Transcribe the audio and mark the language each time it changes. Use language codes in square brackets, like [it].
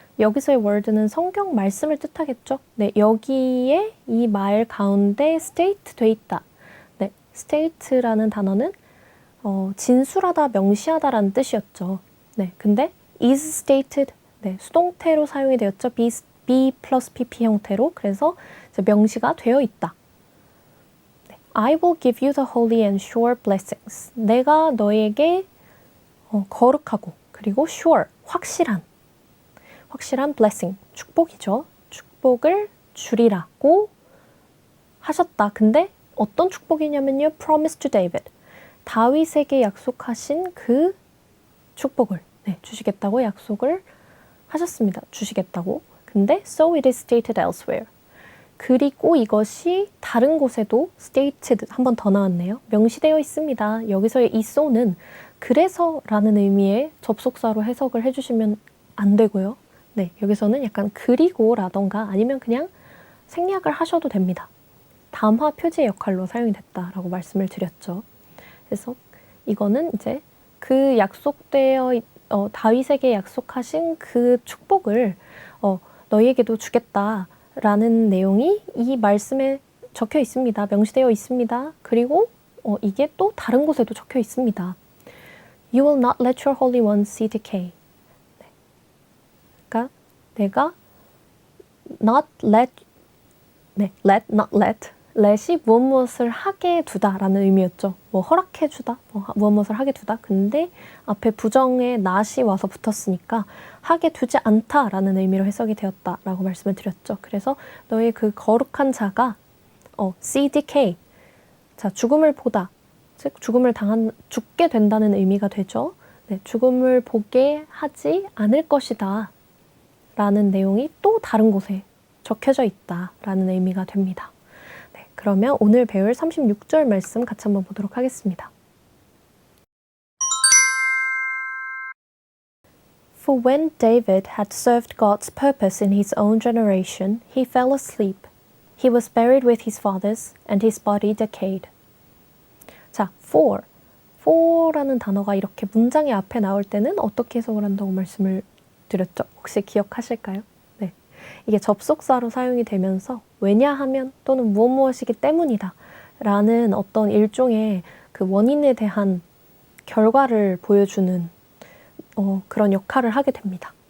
[ko] 여기서의 word는 성경 말씀을 뜻하겠죠. 네, 여기에 이 말 가운데 state 돼 있다. 네, state라는 단어는 진술하다, 명시하다라는 뜻이었죠. 네, 근데 [en] is stated [ko] 네, 수동태로 사용이 되었죠. be 플러스 pp 형태로. 그래서 이제 명시가 되어 있다. 네. [en] I will give you the holy and sure blessings. [ko] 내가 너에게 거룩하고 그리고 sure, 확실한 blessing, 축복이죠. 축복을 주리라고 하셨다. 근데 어떤 축복이냐면요. [en] promise to David. [ko] 다윗에게 약속하신 그 축복을 주시겠다고 약속을 하셨습니다. 주시겠다고. 근데 [en] so it is stated elsewhere. [ko] 그리고 이것이 다른 곳에도 stated 한 번 더 나왔네요. 명시되어 있습니다. 여기서의 이 so는 그래서라는 의미의 접속사로 해석을 해주시면 안 되고요. 네, 여기서는 약간 그리고라던가 아니면 그냥 생략을 하셔도 됩니다. 담화 표지의 역할로 사용이 됐다라고 말씀을 드렸죠. 그래서 이거는 이제 그 약속되어 다윗에게 약속하신 그 축복을 너희에게도 주겠다라는 내용이 이 말씀에 적혀 있습니다. 명시되어 있습니다. 그리고 이게 또 다른 곳에도 적혀 있습니다. [en] You will not let your Holy One see decay. [ko] 네. 그러니까 내가 not let, not let, let이 무엇을 하게 두다라는 의미였죠. 뭐 허락해 주다, 무엇을 하게 두다. 근데 앞에 부정의 not이 와서 붙었으니까 하게 두지 않다라는 의미로 해석이 되었다라고 말씀을 드렸죠. 그래서 너의 그 거룩한 자가 [en] see decay, [ko] 자 죽음을 보다, 즉 죽게 된다는 의미가 되죠. 네, 죽음을 보게 하지 않을 것이다 라는 내용이 또 다른 곳에 적혀져 있다라는 의미가 됩니다. 네, 그러면 오늘 배울 36절 말씀 같이 한번 보도록 하겠습니다. [en] For when David had served God's purpose in his own generation, he fell asleep. He was buried with his fathers, and his body decayed. [ko] 자, for라는 단어가 이렇게 문장의 앞에 나올 때는 어떻게 해석을 한다고 말씀을 드렸죠? 혹시 기억하실까요? 네, 이게 접속사로 사용이 되면서 왜냐하면 또는 무엇이기 때문이다 라는 어떤 일종의 그 원인에 대한 결과를 보여주는 그런 역할을 하게 됩니다.